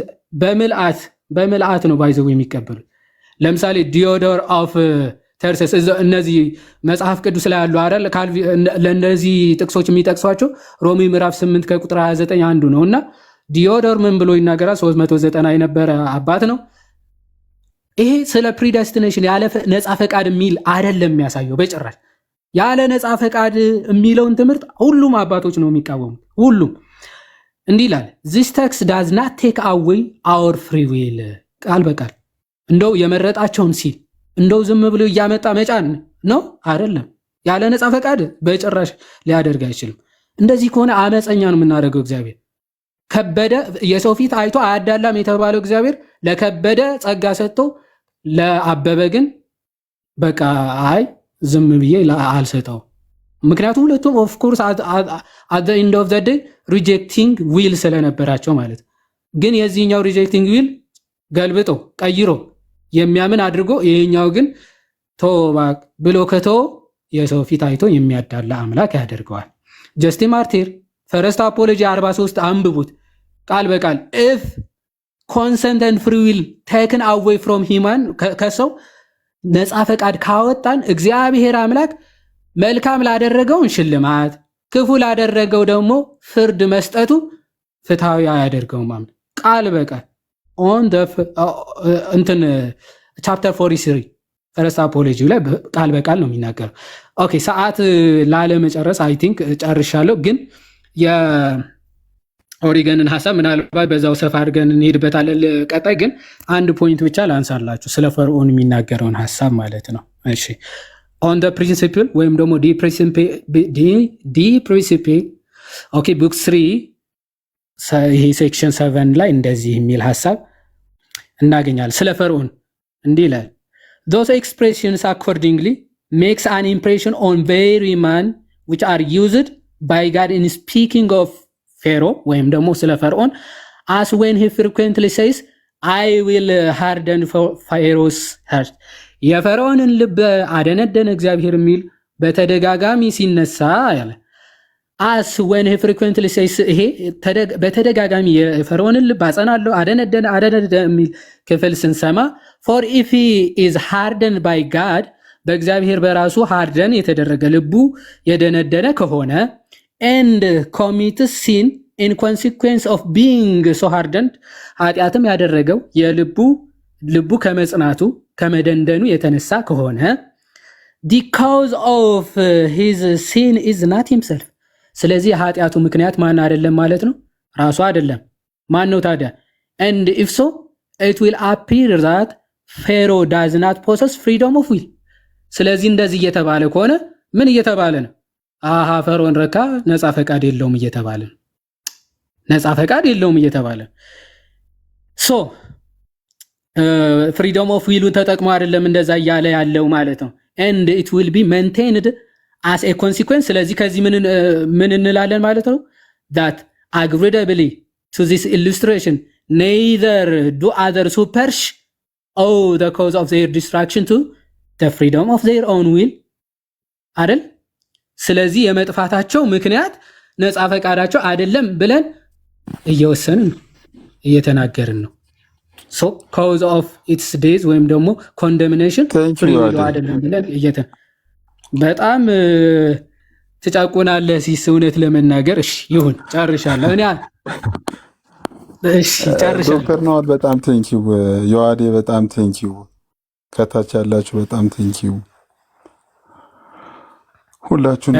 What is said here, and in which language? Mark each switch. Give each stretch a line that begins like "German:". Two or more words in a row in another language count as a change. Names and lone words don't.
Amharic: በምልአት ነው ባይዘው የሚቀበሉት። ለምሳሌ ዲዮዶር ኦፍ ተርሰስ እነዚህ መጽሐፍ ቅዱስ ላይ ያሉ አይደል ለእነዚህ ጥቅሶች የሚጠቅሷቸው ሮሜ ምዕራፍ 8 ከቁጥር 29 አንዱ ነውና ዲዮዶር ምን ብሎ ይናገራል? 390 የነበረ አባት ነው። ይሄ ስለ ፕሪደስቲኔሽን ያለ ነፃ ፈቃድ የሚል አይደለም የሚያሳየው በጭራሽ። ያለ ነፃ ፈቃድ የሚለውን ትምህርት ሁሉም አባቶች ነው የሚቃወሙት። ሁሉም እንዲህ ይላል፣
English: this text does not take away our free will
Amharic: ቃል በቃል እንደው የመረጣቸውን ሲል እንደው ዝም ብሎ እያመጣ መጫን ነው አይደለም። ያለ ነፃ ፈቃድ በጭራሽ ሊያደርግ አይችልም። እንደዚህ ከሆነ አመፀኛ ነው የምናደርገው። እግዚአብሔር ከበደ የሰው ፊት አይቶ አያዳላም የተባለው እግዚአብሔር ለከበደ ጸጋ ሰጥቶ ለአበበ ግን በቃ አይ ዝም ብዬ አልሰጠው። ምክንያቱም ሁለቱም
English: of course at the end of the day rejecting will
Amharic: ስለነበራቸው ማለት ግን የዚህኛው rejecting will ገልብጦ ቀይሮ የሚያምን አድርጎ ይሄኛው ግን ቶባክ ብሎ ከቶ የሰው ፊት አይቶ የሚያዳላ አምላክ ያደርገዋል። ጀስቲን
English: ማርቲር ፈርስት አፖሎጂ 43
Amharic: አንብቡት ቃል በቃል
English: if consent and free will taken away from human
Amharic: ከሰው ነፃ ፈቃድ ካወጣን እግዚአብሔር አምላክ መልካም ላደረገውን ሽልማት ክፉ ላደረገው ደግሞ ፍርድ መስጠቱ ፍትሃዊ አያደርገውም። ቃል በቃል
English: on the
Amharic: እንትን ቻፕተር 43 ፈርስት አፖሎጂ ላይ ቃል በቃል ነው የሚናገረው። ኦኬ ሰዓት ላለመጨረስ
English: I think
Amharic: ጨርሻለሁ፣ ግን የኦሪገንን ሐሳብ ምናልባት በዛው ሰፋ አድርገን እንሄድበታለን ቀጣይ። ግን አንድ ፖይንት ብቻ ላንሳላችሁ ስለ ፈርዖን የሚናገረውን ሐሳብ ማለት ነው። እሺ on the principle ወይም ደግሞ ዲ ፕሪንሲፕል ኦኬ ቡክ 3 ይሄ ሴክሽን 7 ላይ እንደዚህ የሚል ሐሳብ እናገኛለን። ስለ ፈርዖን እንዲህ ይላል
English: those expressions accordingly makes an impression on very man which are used by God in speaking of Pharaoh
Amharic: ወይም ደግሞ ስለ ፈርዖን
English: as when he frequently says I will harden Pharaoh's heart
Amharic: የፈርዖንን ልብ አደነደነ እግዚአብሔር የሚል በተደጋጋሚ ሲነሳ ያለ
English: as when he frequently says
Amharic: ይሄ በተደጋጋሚ የፈርዖንን ልብ አጸናለሁ አደነደነ የሚል ክፍል ስንሰማ
English: for if he is hardened by God
Amharic: በእግዚአብሔር በራሱ ሃርደን የተደረገ ልቡ የደነደነ ከሆነ
English: and commits sin in consequence of being so hardened
Amharic: ኃጢአትም ያደረገው ልቡ ከመጽናቱ ከመደንደኑ የተነሳ ከሆነ
English: the cause of his sin is not himself
Amharic: ስለዚህ ኃጢአቱ ምክንያት ማን አይደለም ማለት ነው ራሱ አይደለም ማን ነው ታዲያ
English: and if so it will appear that Pharaoh does not possess freedom of will
Amharic: ስለዚህ እንደዚህ እየተባለ ከሆነ ምን እየተባለ ነው አሃ ፈርዖን ረካ ነፃ ፈቃድ የለውም እየተባለ ነው ነፃ ፈቃድ የለውም እየተባለ
English: so freedom of will
Amharic: ተጠቅሞ አይደለም እንደዛ እያለ ያለው ማለት ነው
English: and it will be maintained as a consequence ስለዚህ
Amharic: ከዚህ ምን እንላለን ማለት ነው
English: that agreeably to this illustration neither do others who perish owe the cause of their destruction to the freedom of their own will
Amharic: አይደል ስለዚህ የመጥፋታቸው ምክንያት ነፃ ፈቃዳቸው አይደለም ብለን እየወሰንን እየተናገርን ነው
English: so cause of its days
Amharic: ወይም ደግሞ
English: condemnation free will
Amharic: አይደለም ብለን በጣም ተጫቆናለህ ሲስ እውነት ለመናገር እሺ ይሁን ጨርሻለሁ እኔ እሺ ጨርሻለሁ ዶክተር ናኦል በጣም ቴንኪው ዮሐዴ በጣም ቴንኪው ከታች ያላችሁ በጣም ቴንኪው ሁላችሁም